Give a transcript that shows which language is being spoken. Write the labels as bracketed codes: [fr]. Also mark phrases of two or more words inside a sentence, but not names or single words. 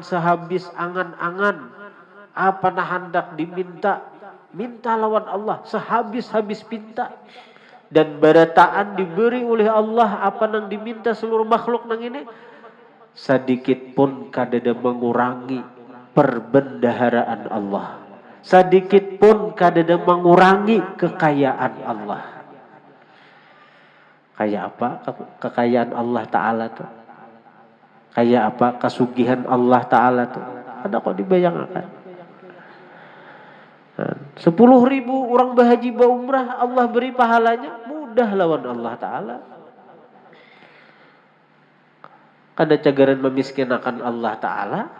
[bjn] sehabis angan-angan apa nah hendak diminta, minta lawan Allah sehabis-habis pinta, dan berataan diberi oleh Allah apa nang diminta seluruh makhluk nang ini, sedikit pun kadada mengurangi perbendaharaan Allah, sedikit pun kadada mengurangi kekayaan Allah. Kayak apa kekayaan Allah Ta'ala tuh? Kayak apa kesugihan Allah Ta'ala tuh? Ada kok dibayangkan. 10.000 orang berhaji berumrah, Allah beri pahalanya, mudah lawan Allah Ta'ala. Kada cagaran memiskinakan Allah Ta'ala.